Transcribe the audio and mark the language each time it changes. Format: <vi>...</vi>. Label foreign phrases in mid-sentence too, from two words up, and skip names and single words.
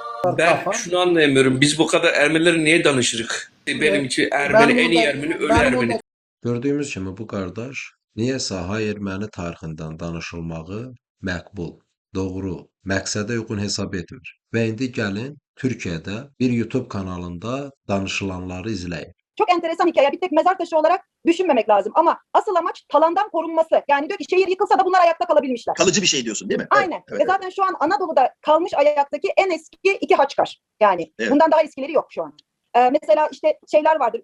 <tr>Ben şunu anlayamıyorum. Biz bu kadar Ermenileri niye danışırıq? Benim için Ermeni en iyi Ermeni ölü Ermeni.</tr> <az>Gördüyümüz kimi bu qardaş niyəsə erməni tarixindən danışılmağı məqbul, doğru, məqsədə uyğun hesab etmir. Və indi gəlin Türkiyədə bir YouTube kanalında danışılanları izləyin.</az> <tr>Çok enteresan hikaye. Bir tek mezar taşı olarak düşünmemek lazım. Ama asıl amaç talandan korunması. Yani diyor ki şehir yıkılsa da bunlar ayakta kalabilmişler. Kalıcı bir şey diyorsun değil mi? Aynen. Evet, Ve zaten şu an Anadolu'da kalmış ayaktaki en eski 2 Haçkar. Yani Evet. bundan daha eskileri yok şu an. Mesela işte şeyler vardır.</tr>